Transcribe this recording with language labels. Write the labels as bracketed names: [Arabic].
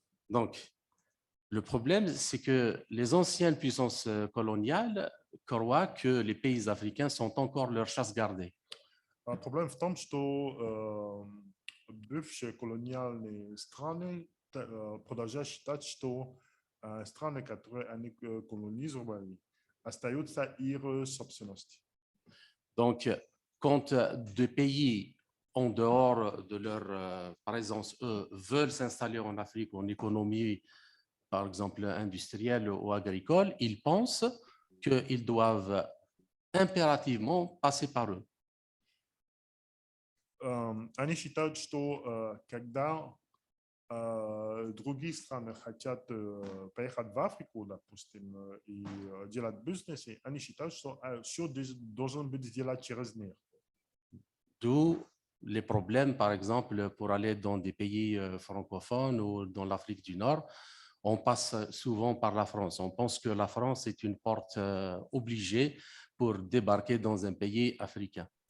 [French] Donc, le problème, c'est que les anciennes puissances coloniales croient que les pays africains sont encore leur chasse gardée. [Russian] Проблема в том, что бывшие колониальные страны продолжают считать, что страны, которые они колонизировали, остаются их собственностью. [French] Donc, quand des pays en dehors de leur présence, eux, veulent s'installer en Afrique en économie, par exemple industrielle ou agricole, ils pensent qu'ils doivent impérativement passer par eux. [Russian] Они считают, что когда другие страны хотят поехать в Африку, допустим, и делать бизнес, они считают, что все должно быть сделано через них. [French] D'où les problèmes, par exemple, pour aller dans des pays francophones ou dans l'Afrique du Nord, on passe souvent par la France. On pense que la France est une porte obligée pour débarquer dans un pays africain.